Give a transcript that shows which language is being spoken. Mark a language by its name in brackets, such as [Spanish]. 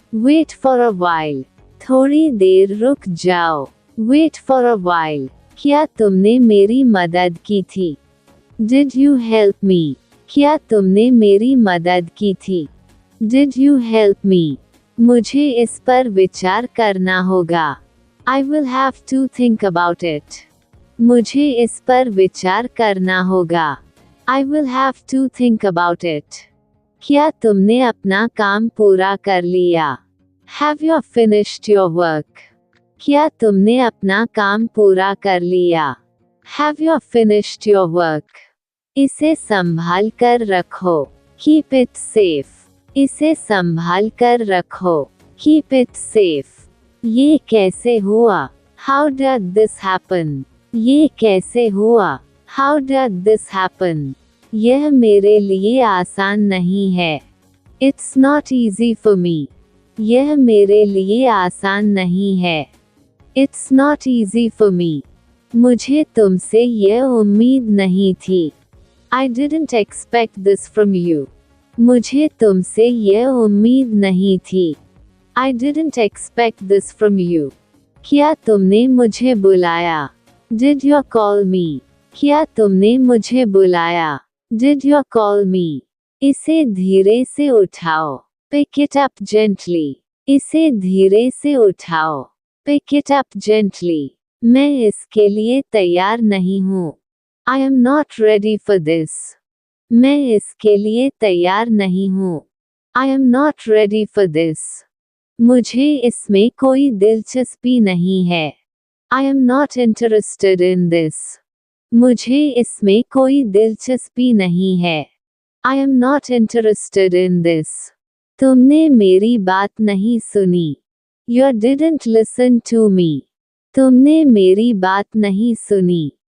[English] Wait for a while. [Hindi] थोड़ी देर रुक जाओ। [English] Wait for a while. [Hindi] क्या तुमने मेरी मदद की थी? [English] Did you help me? [Hindi] क्या तुमने मेरी मदद की थी? [English] Did you help me? [Hindi] मुझे इस पर विचार करना होगा। [English] I will have to think about it. [Hindi] मुझे इस पर विचार करना होगा। [English] I will have to think about it. [Hindi] क्या तुमने अपना काम पूरा कर लिया? [English] Have you finished your work? [Hindi] क्या तुमने अपना काम पूरा कर लिया? [English] Have you finished your work? [Hindi] इसे संभाल कर रखो। [English] Keep it safe. [Hindi] इसे संभाल कर रखो। [English] Keep it safe. [Hindi] ये कैसे हुआ? [English] How did this happen? [Hindi] ये कैसे हुआ? [English] How did this happen? [Hindi] यह मेरे लिए आसान नहीं है। [English] It's not easy for me. [Hindi] यह मेरे लिए आसान नहीं है। [English] It's not easy for me. [Hindi] मुझे तुमसे यह उम्मीद नहीं थी। [English] I didn't expect this from you. [Hindi] मुझे तुमसे यह उम्मीद नहीं थी। [English] I didn't expect this from you. [Hindi] क्या तुमने मुझे बुलाया? [English] Did you call me? [Hindi] क्या तुमने मुझे बुलाया? [English] Did you call me? [Hindi] इसे धीरे से उठाओ। [English] Pick it up gently. [Hindi] इसे धीरे से उठाओ। [English] Pick it up gently. [Hindi] मैं इसके लिए तैयार नहीं हूँ। [English] I am not ready for this. [Hindi] मैं इसके लिए तैयार नहीं हूँ। [English] I am not ready for this. [Hindi] मुझे इसमें कोई दिलचस्पी नहीं है। [English] I am not interested in this. [Hindi] मुझे इसमें कोई दिलचस्पी नहीं है। [English] I am not interested in this. [Hindi] तुमने मेरी बात नहीं सुनी। [English] You didn't listen to me. [Hindi] तुमने मेरी बात नहीं सुनी।